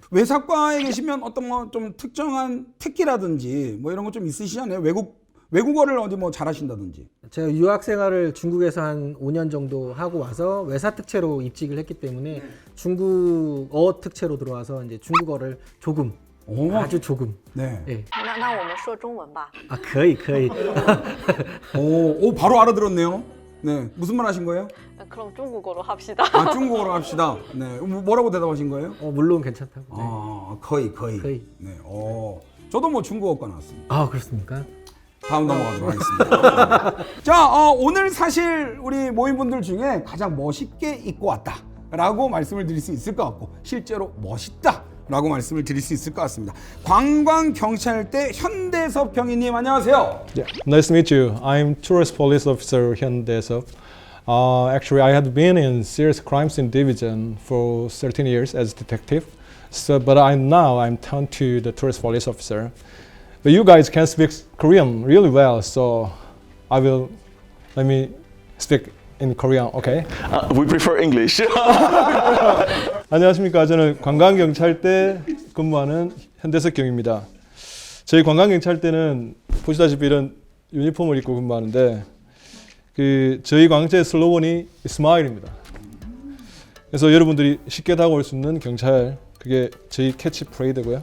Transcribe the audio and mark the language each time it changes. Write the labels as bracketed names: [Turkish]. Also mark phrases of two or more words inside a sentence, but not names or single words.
[Korean] 외사과에 계시면 어떤 뭐 좀 특정한 특기라든지 뭐 이런 거 좀 있으시잖아요. 외국어를 어디 뭐 잘하신다든지. 제가 유학 생활을 중국에서 한 5년 정도 하고 와서 외사 특채로 입직을 했기 때문에 중국어 특채로 들어와서 이제 중국어를 조금, 아주 조금. 네. 예. [Chinese] 那我们说中文吧。 [Korean] 아, [Chinese] 可以. [Korean] 오, 바로 알아들었네요. 네. 무슨 말 하신 거예요? 그럼 중국어로 합시다. 중국어로 합시다. 네. 뭐라고 대답하신 거예요? 물론 괜찮다고. 네. 거의. 거의. 네. 저도 뭐 중국어과 나왔습니다. 아, 그렇습니까? 다음 넘어가도록 하겠습니다. 자, 오늘 사실 우리 모임분들 중에 가장 멋있게 입고 왔다라고 말씀을 드릴 수 있을 것 같고 실제로 멋있다라고 말씀을 드릴 수 있을 것 같습니다. 관광경찰대 현대섭 경위님 안녕하세요. [English] Yeah, nice to meet you. I'm Tourist Police Officer Hyun Dae-seop. Actually, I had been in Serious Crimes in Division for 13 years as detective. But I'm turned to the Tourist Police Officer. But you guys can speak Korean really well, so let me speak in Korean, okay? We prefer English. [Korean] 안녕하십니까. 저는 관광경찰대 근무하는 현대석 경입니다. 저희 관광경찰대는 보시다시피 이런 유니폼을 입고 근무하는데 저희 광장의 슬로건이 스마일입니다. 그래서 여러분들이 쉽게 다가올 수 있는 경찰, 그게 저희 캐치프레이드고요.